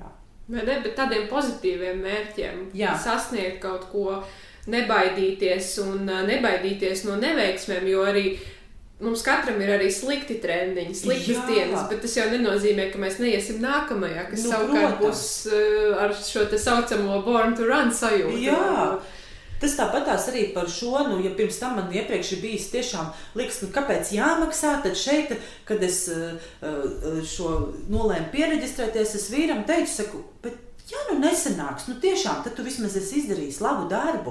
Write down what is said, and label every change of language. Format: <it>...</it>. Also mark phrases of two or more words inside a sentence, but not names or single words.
<lv>Vai ne, bet tādiem pozitīviem mērķiem sasniegt kaut ko, nebaidīties un nebaidīties no neveiksmēm, jo arī mums katram ir arī slikti trendiņi, sliktas dienas, bet tas jau nenozīmē, ka mēs neiesim nākamajā, kas savukārt būs ar šo te saucamo</lv> <en>born to run</en> <lv>sajūtu. Jā. Tas tāpatās arī par šo, ja pirms tam man iepriekš ir bijis tiešām liekas, kāpēc jāmaksā, tad šeit, kad es šo nolēmu piereģistrēties, es vīram teicu, saku, bet nesanāks, tiešām, tad tu vismaz esi izdarījis labu darbu.</lv>